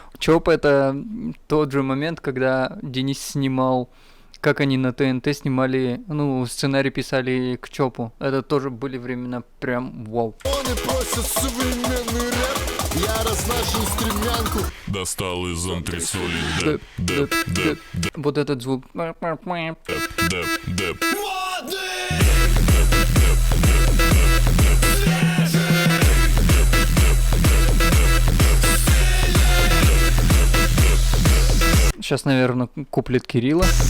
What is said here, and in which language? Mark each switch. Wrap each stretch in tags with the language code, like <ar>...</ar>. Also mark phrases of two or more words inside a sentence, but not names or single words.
<ru>Чоп — это тот же момент, когда Денис снимал, как они на ТНТ снимали, ну, сценарий писали к Чопу. Это тоже были времена прям вау. Они просят современный рэп. Я разношу стремянку. Достал из антресоли деп, деп, деп, деп, Вот этот звук. деп, деп, деп. Сейчас, наверное, куплет Кирилла.</ru>